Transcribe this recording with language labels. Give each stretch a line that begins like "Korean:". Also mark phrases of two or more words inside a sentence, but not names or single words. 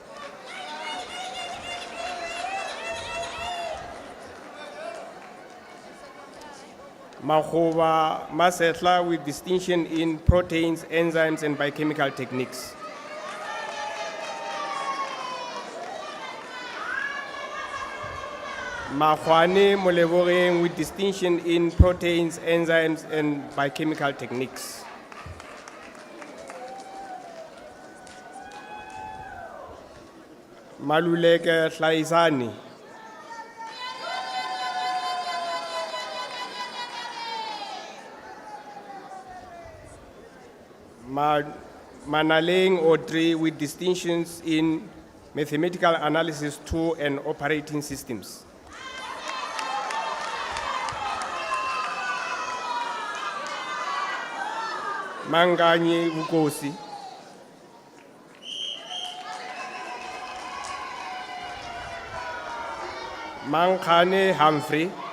English: Mahoba Masetla with distinction in proteins, enzymes, and biochemical techniques. Mahwane Moleboring with distinction in proteins, enzymes, and biochemical techniques. Maluleke Tlaisani. Manaleng Audrey with distinctions in mathematical analysis 2 and operating systems. Manganye Vukosi. Mankane Humphrey.